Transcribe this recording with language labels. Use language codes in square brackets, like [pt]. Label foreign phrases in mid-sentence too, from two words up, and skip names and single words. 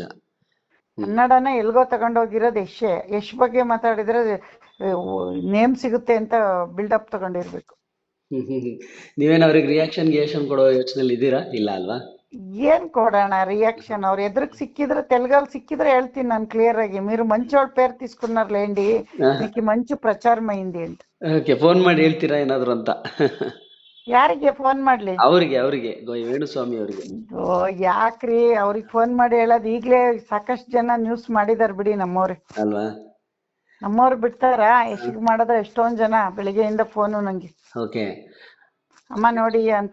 [kn] ಕನ್ನಡನ ಎಲ್ಗೋ ತಗೊಂಡೋಗಿರೋದು ಯಶೇ. ಯಶ್ ಬಗ್ಗೆ ಮಾತಾಡಿದ್ರೆ ನೇಮ್ ಸಿಗುತ್ತೆ ಅಂತ ಬಿಲ್ಡಪ್ ತಗೊಂಡಿರ್ಬೇಕು. ನೀವೇನು ಅವ್ರಿಗೆ ರಿಯಾಕ್ಷನ್ ಕೊಡೋ ಯೋಚನೆಯಲ್ಲಿ ಇದ್ದೀರಾ? ಇಲ್ಲ ಅಲ್ವಾ? ಏನ್ ಕೊಡೋಣ ರಿಯಾಕ್ಷನ್? ಅವ್ರ ಎದುರಿಗೆ ಸಿಕ್ಕಿದ್ರೆ, ತೆಲುಗಲ್ಲಿ ಸಿಕ್ಕಿದ್ರೆ ಹೇಳ್ತೀನಿ ನಾನು ಕ್ಲಿಯರ್ ಆಗಿ, [te] మీరు మంచోళ్ళ పేరు తీసుకున్నారులేండి, మీకు మంచి ప్రచారమైంది ಅಂತ. [kn] ಫೋನ್ ಮಾಡಿ ಹೇಳ್ತೀರಾ ಏನಾದ್ರು ಅಂತ? ಯಾರಿಗೆ ಫೋನ್ ಮಾಡ್ಲಿ? ಅವ್ರಿಗೆ ವೇಣುಸ್ವಾಮಿ ಅವ್ರಿಗೆ. ಯಾಕ್ರಿ ಅವ್ರಿಗೆ ಫೋನ್ ಮಾಡಿ ಹೇಳೋದು? ಈಗ್ಲೇ ಸಾಕಷ್ಟು ಜನ ನ್ಯೂಸ್ ಮಾಡಿದಾರ ಬಿಡಿ ನಮ್ಮವ್ರೆ ಅಲ್ವಾ. ನಮ್ಮವ್ರು ಬಿಡ್ತಾರ? ಎಷ್ಟಿಗೆ ಮಾಡಿದ್ರೆ ಎಷ್ಟೊಂದ್ ಜನ ಬೆಳಿಗ್ಗೆಯಿಂದ ಫೋನು ನಂಗೆ, ಅಮ್ಮ ನೋಡಿ ಅಂತ.